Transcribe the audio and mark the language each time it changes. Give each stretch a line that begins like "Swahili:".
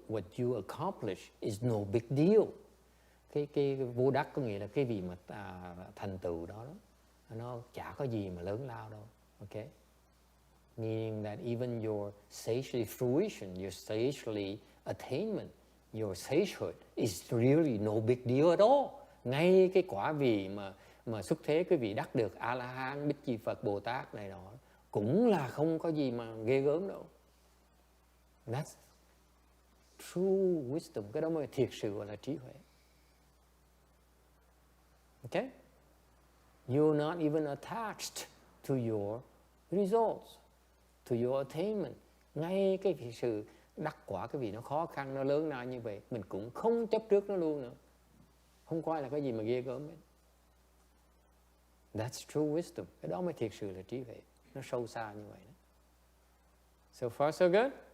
English: What you accomplish is no big deal.
Vietnamese: Cái vô đắc có nghĩa là cái gì mà thành tựu đó, nó chả có gì mà lớn lao đâu.
English: Okay? Meaning that even your sagely fruition, your sagely attainment, your sagehood is really no big deal at all.
Vietnamese: Ngay cái quả vị mà xuất thế cái vị đắc được A-la-hán, Bích Chi Phật, Bồ Tát này đó cũng là không có gì mà ghê gớm đâu.
English: That's true wisdom.
Vietnamese: Cái đó mới thiệt sự gọi là trí huệ.
English: Okay? You're not even attached to your results, to your attainment.
Vietnamese: Ngay cái sự đắc quả cái vị nó khó khăn, nó lớn lao như vậy, mình cũng không chấp trước nó luôn nữa. Không coi là cái gì mà ghê gớm hết.
English: That's true wisdom.
Vietnamese: Cái đó mới thiệt sự là trí huệ. Nó sâu xa như vậy đó.
English: So far so good?